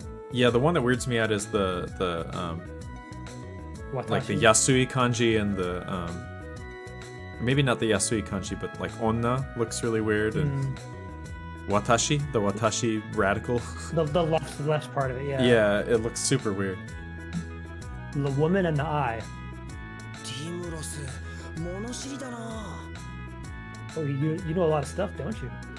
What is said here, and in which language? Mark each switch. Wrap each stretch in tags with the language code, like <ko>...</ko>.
<en>Yeah, the one that weirds me out is the like the</en> <ja>Watashi.</ja> <en>Yasui kanji and the maybe not the Yasui kanji, but like onna looks really weird, and watashi, the watashi radical. The left part of it, yeah. Yeah, it looks super weird. The woman and the eye.</en> <ja>ティムロス物知りだな</ja> <en>Oh, you know a lot of stuff, don't you?</en>